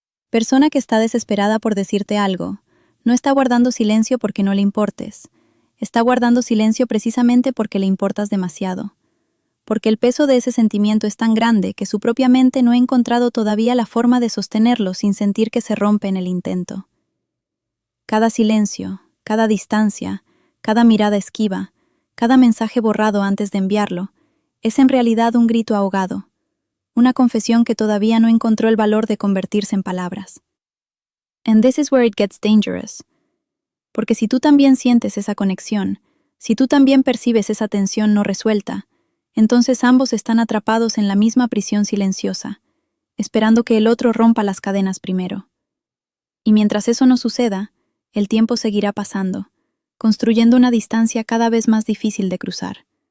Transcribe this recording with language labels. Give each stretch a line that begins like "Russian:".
Spanish: Persona que está desesperada por decirte algo, no está guardando silencio porque no le importes, está guardando silencio precisamente porque le importas demasiado, porque el peso de ese sentimiento es tan grande que su propia mente no ha encontrado todavía la forma de sostenerlo sin sentir que se rompe en el intento. Cada silencio, cada distancia, cada mirada esquiva, cada mensaje borrado antes de enviarlo, es en realidad un grito ahogado, una confesión que todavía no encontró el valor de convertirse en palabras.
English: And this is where it gets dangerous.
Spanish: Porque si tú también sientes esa conexión, si tú también percibes esa tensión no resuelta, entonces ambos están atrapados en la misma prisión silenciosa, esperando que el otro rompa las cadenas primero. Y mientras eso no suceda, el tiempo seguirá pasando, construyendo una distancia cada vez más difícil de cruzar.